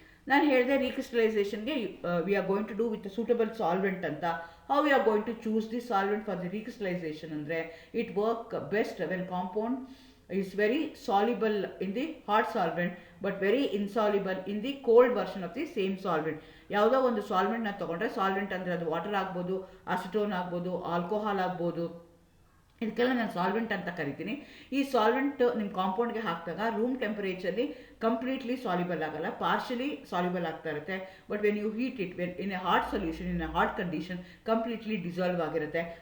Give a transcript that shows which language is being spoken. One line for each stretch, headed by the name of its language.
Kannada: ನಾನು ಹೇಳಿದೆ ರೀಕ್ರಿಸ್ಟಲೈಸೇಷನ್ಗೆ
English: we are going to do with suitable solvent
Kannada: ಅಂತ.
English: how we are going to choose the solvent for the recrystallization
Kannada: ಅಂದರೆ
English: It work best when compound is very soluble in the hot solvent but very insoluble in the cold version of the same solvent.
Kannada: ಯಾವುದೋ ಒಂದು ಸಾಲ್ವೆಂಟ್ನ ತೊಗೊಂಡ್ರೆ, solvent ಅಂದರೆ ಅದು water ಆಗ್ಬೋದು, acetone ಆಗ್ಬೋದು, alcohol ಆಗ್ಬೋದು, ಇದಕ್ಕೆಲ್ಲ ನಾನು ಸಾಲ್ವೆಂಟ್ ಅಂತ ಕರಿತೀನಿ. ಈ ಸಾಲ್ವೆಂಟ್ ನಿಮ್ಮ ಕಾಂಪೌಂಡ್ಗೆ ಹಾಕಿದಾಗ ರೂಮ್ ಟೆಂಪರೇಚರ್ಲಿ ಕಂಪ್ಲೀಟ್ಲಿ ಸಾಲ್ಯುಬಲ್ ಆಗಲ್ಲ, ಪಾರ್ಷಲಿ ಸಾಲ್ಯುಬಲ್ ಆಗ್ತಾ ಇರುತ್ತೆ.
English: but when you heat it in a hot solution, in a hot condition completely dissolve
Kannada: ಆಗಿರುತ್ತೆ.